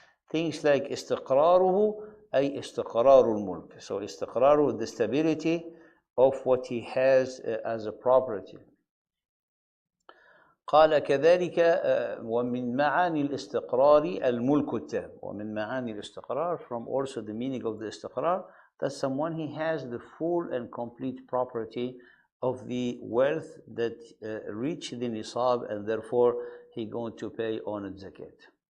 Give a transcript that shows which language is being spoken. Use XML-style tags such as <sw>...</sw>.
<ar>Things like استقراره أي استقرار الملك.</ar> <en>So استقراره, the stability of what he has as a property.</en> <ar>قال كذلك ومن معاني الاستقرار الملك التام. ومن معاني الاستقرار,</ar> <en>from also the meaning of the استقرار, that someone he has the full and complete property of the wealth that reach the nisab, and therefore he going to pay on it zakat.</en>